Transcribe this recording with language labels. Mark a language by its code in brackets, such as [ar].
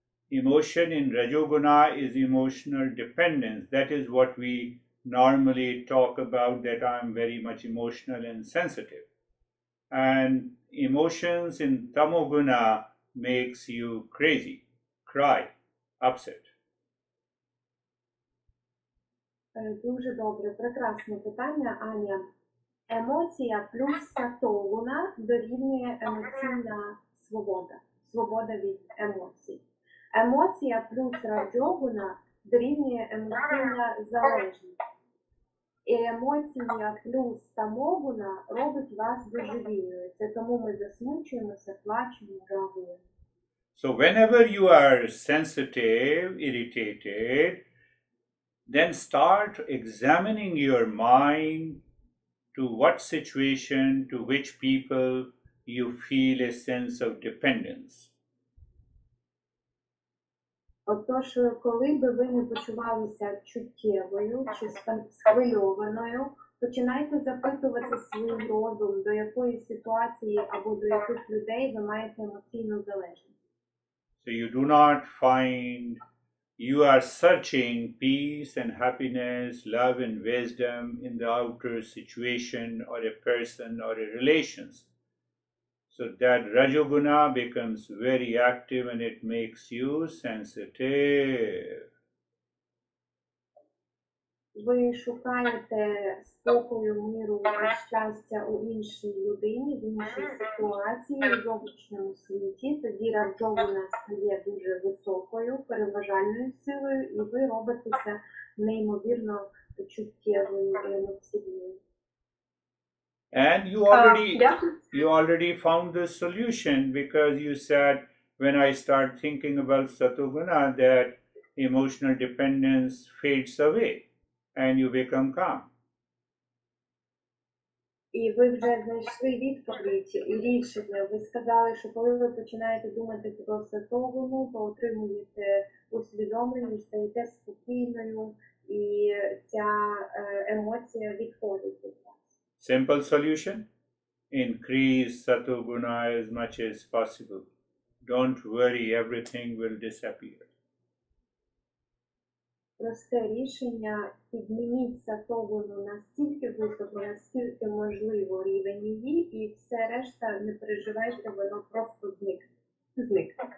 [en] Emotion in rajoguna is emotional dependence. That is what we normally talk about, that I'm very much emotional and sensitive. And emotions in tamoguna makes you crazy, cry, upset. [uk] Дуже добре, прекрасне питання, Аня. Емоція плюс сатогуна дорівнює емоційна свобода, свобода від емоцій. Емоція плюс раджогуна дорівнює емоційна залежність. І емоція плюс тамогуна робить вас божевільною. Це тому ми засмучуємося, плачемо, реагуємо. [en] So whenever you are sensitive, irritated, then start examining your mind to what situation, to which people you feel a sense of dependence. [uk] Отож, коли би ви не почувалися чуттєвою чи схвильованою, починайте запитувати свій розум, до якої ситуації або до яких людей ви маєте емоційну залежність. [en] So you do not find you are searching peace and happiness, love and wisdom in the outer situation or a person or a relations. So that rajoguna becomes very active and it makes you sensitive. [uk] Ви шукаєте спокою, миру і щастя у іншій людині, в іншій ситуації, в зовнішньому світі. Тоді раджогуна стає дуже високою, переважальною силою, і ви робитеся неймовірно чуттєвою і емоційною. [en] And you already found the solution, because you said, when I start thinking about satoguna, that emotional dependence fades away and you become calm. [uk] І ви вже знайшли відповідь і рішення. Ви сказали, що коли ви починаєте думати про сатогуну, то отримуєте усвідомлення, стаєте спокійною, і ця емоція відходить від вас. [en] Simple solution: increase satoguna as much as possible. Don't worry, everything will disappear. [uk] Просте рішення: підніміть сатогуну настільки високо, наскільки можливо рівень її, і все решта, не переживайте, воно просто зникне.